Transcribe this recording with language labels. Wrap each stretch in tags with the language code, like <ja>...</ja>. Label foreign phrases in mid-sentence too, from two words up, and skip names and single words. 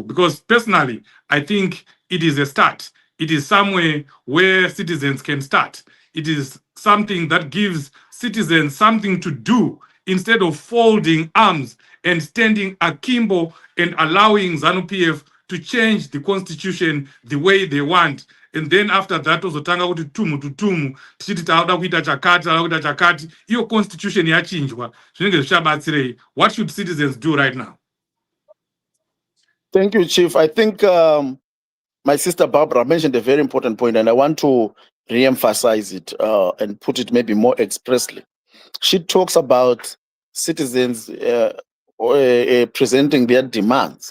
<en>Because personally, I think it is a start. It is somewhere where citizens can start. It is something that gives citizens something to do, instead of folding arms and standing akimbo and allowing ZANU-PF to change the constitution the way they want. And then after that,</en> <sn>uzotanga kuti tumu to tumu, tichiti tauda kuita chakati, tauda kuita chakati, iyo constitution yachinjwa, zvinenge zvichabatsirei?</sn> <en>What should citizens do right now? Thank you, Chief. I think my sister Barbara mentioned a very important point, and I want to re-emphasize it and put it maybe more expressly. She talks about citizens presenting their demands.</en>